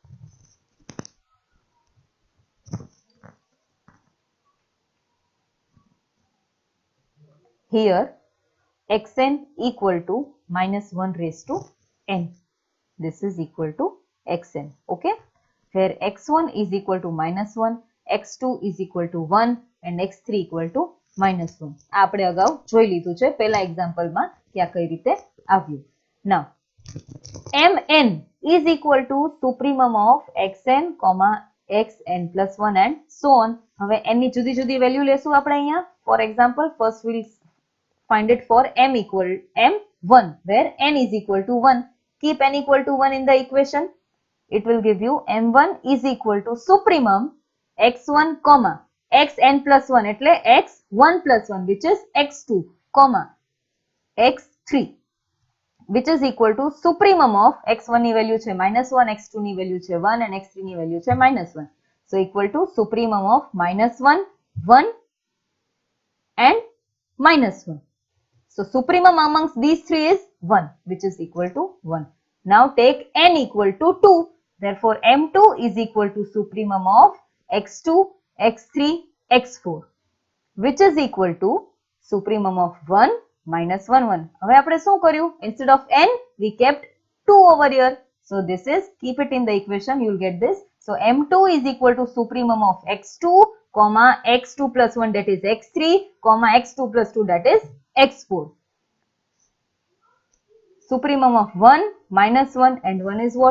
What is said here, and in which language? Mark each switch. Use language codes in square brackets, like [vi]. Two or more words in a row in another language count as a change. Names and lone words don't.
[en] Here xn equal to minus 1 raised to n. This is equal to xn. Okay, where x1 is equal to minus 1, x2 is equal to 1 and x3 equal to minus 1. [gu] આપણે અગાઉ જોઈ લીધું છે પહેલા એક્ઝામ્પલમાં કે આ કઈ રીતે આવ્યું. [en] Now mn is equal to supremum of xn, xn plus 1 and so on. [gu] હવે n ની જુદી જુદી વેલ્યુ લેશું આપણે અહીંયા. [en] For example, first we'll find it for m1, where n is equal to 1. Keep n equal to 1 in the equation. It will give you m1 is equal to supremum x1, xn plus 1 એટલે x1 plus 1 which is x2, x3 which is equal to supremum of x1 [gu] ની વેલ્યુ છે [en] -1, x2 [gu] ની વેલ્યુ છે [en] 1 and x3 [gu] ની વેલ્યુ છે [en] -1. So equal to supremum of -1, 1 and -1. So supremum amongst these three is 1, which is equal to 1. Now take n equal to 2. Therefore, m2 is equal to supremum of x2, x3, x4, which is equal to supremum of 1 minus 1, 1. [gu] હવે આપણે શું કર્યું? [en] Instead of n, we kept 2 over here. So this is, keep it in the equation, you will get this. So m2 is equal to supremum of x2, x2 plus 1 that is x3, x2 plus 2 that is x4. Supremum of 1 minus 1 and 1 is what?